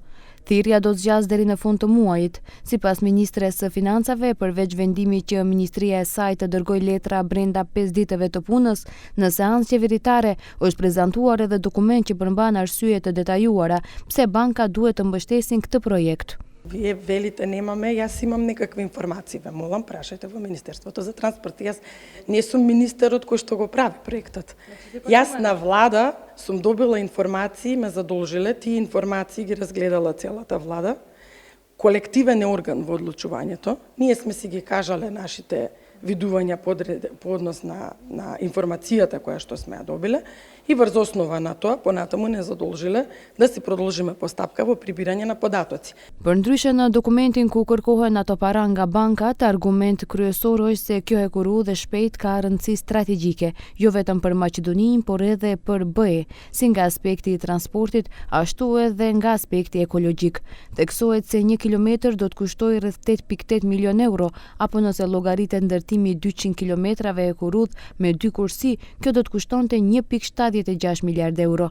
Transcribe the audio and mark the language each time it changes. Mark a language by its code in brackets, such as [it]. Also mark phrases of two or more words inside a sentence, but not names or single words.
[sq] Thirrja do të zgjasë deri në fund të muajit. Sipas ministres së Financave, përveç vendimit që ministria e saj të dërgojë letra brenda 5 ditëve të punës, në seancë qeveritare është prezantuar edhe dokument që përmban arsye të detajuara pse banka duhet të mbështesin këtë projekt. [mk] Вие велите немаме, јас имам некакви информации. Ве молам, прашајте во Министерството за транспорт. Јас не сум министерот кој што го прави проектот. Јас на влада сум добила информации, ме задолжиле, тие информации ги разгледала целата влада. Колективен е орган во одлучувањето. Ние сме си ги кажале нашите видувања по однос на информацијата која што сме ја добиле и врз основа на тоа понатаму не задолжиле да си продолжиме постапка во прибирање на податоци. [sq] Përndryshe në dokumentin ku kërkohen ato para nga bankat, argument kryesor është se kjo hekurudhë shpejt ka rëndësi strategjike, jo vetëm për Maqedoninë, por edhe për BE, si nga aspekti i transportit, ashtu edhe nga aspekti ekologjik. Theksohet se 1 kilometër do të kushtojë rreth 8.8 milion euro, apo nëse llogaritet ndërtimi 200 kilometrave hekurudhë me 2 kursi, kjo do të kushtonte 1.76 miliard euro.